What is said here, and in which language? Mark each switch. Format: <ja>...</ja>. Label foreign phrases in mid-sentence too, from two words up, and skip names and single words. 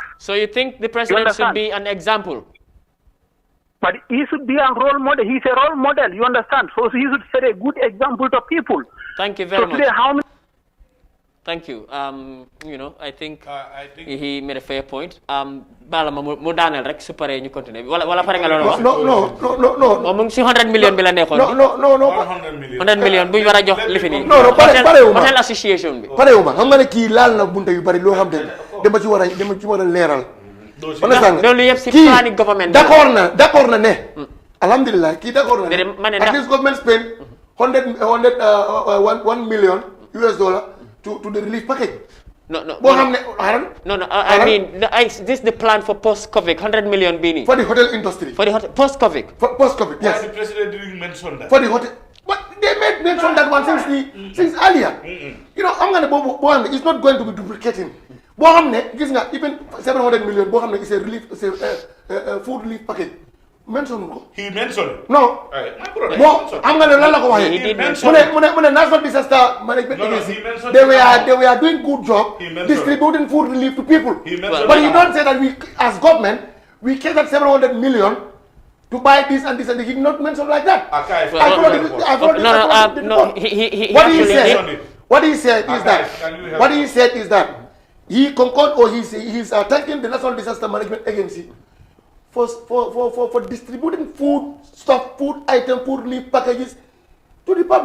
<en>So you think the president should be an example? But he should be a role model. He's a role model, you understand? So he should set a good example to people. Thank you very much. Today, how many... Thank you. I think he made a fair point.</en> <wo>Bala ma mu daaneel rek su paree ñu continuer wala pare nga loolu wax.</wo> <en>No.</en> <wo>Moom mu ngi si 100 million bi la nekkoon.</wo> <en>No.</en> <wo>100 million bu ñu war a jox li fi nii. Non, parewuma.</wo> <en>Hotel association bi.</en> <wo>Parewuma xam nga ne kii laal na bunte yu bari loo xam ne dama ci war a leeral. loolu yëpp si</wo> <en>planning government.</en> <wo>d'accord na ne. Alhamdulillah kii d'accord na ne. ma ne</wo> <en>at least government spend 1 million US dollar to the relief package. No.</en> <wo>boo xam ne</wo> <en>I mean, this is the plan for post-COVID, 100 million bini. For the hotel industry. For the hotel, post-COVID. For post-COVID, yes. Why the president didn't mention that? For the hotel. But they mentioned that one since earlier. You know, I'm going to it's not going to be duplicating.</en> <wo>Boo xam ne gis nga even 700 million boo xam ne</wo> <en>is a relief, food relief package.</en> <wo>Mention ko.</wo> <en>He mentioned it. No. Bon, I'm going to</en> <wo>lan la ko waxee.</wo> <en>He did mention it.</en> <wo>Mu ne National Disaster Management Agency.</wo> <en>They were doing good job distributing food relief to people. But you don't say that we, as government, we catered 700 million to buy this and this, and he did not mention like that. What he said is that he concurred or he's thanking the National Disaster Management Agency for distributing food stuff, food item, food relief packages to the public.</en>